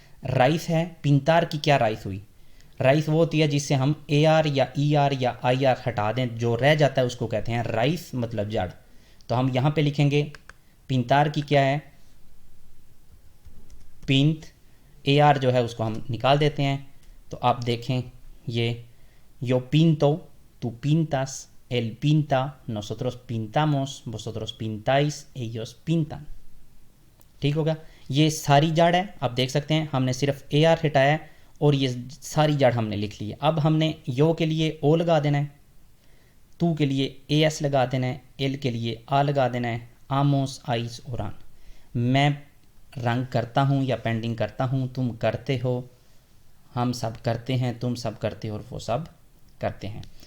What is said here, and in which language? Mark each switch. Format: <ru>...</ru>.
<hi>Rice है, पिंतार की क्या राइस हुई, राइस वो होती है जिससे हम ए आर या ई आर या आई आर हटा दें, जो रह जाता है उसको कहते हैं राइस, मतलब जड़। तो हम यहाँ पे लिखेंगे पिंतार की क्या है, पिंत। ए आर जो है उसको हम निकाल देते हैं। तो आप देखें ये</hi> <es>यो पिंतो, tú pintas, él pinta, nosotros pintamos, vosotros pintáis, ellos pintan।</es> <hi>ठीक होगा। ये सारी जड़ है, आप देख सकते हैं हमने सिर्फ ए आर हटाया है और ये सारी जड़ हमने लिख ली है। अब हमने यो के लिए ओ लगा देना है, तू के लिए ए एस लगा देना है, एल के लिए आ लगा देना है, आमोस, आइस और आन। मैं रंग करता हूँ या पेंटिंग करता हूँ, तुम करते हो, हम सब करते हैं, तुम सब करते हो और वो सब करते हैं।</hi>